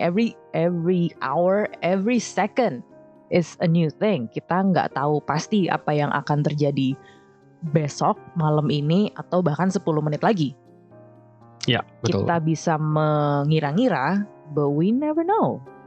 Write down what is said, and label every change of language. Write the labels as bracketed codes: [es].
[en] Every hour, every second is a new thing. [id] Kita nggak tahu pasti apa yang akan terjadi besok, malam ini, atau bahkan 10 menit lagi. Ya, betul. Kita bisa mengira-ngira, [en] but we never know.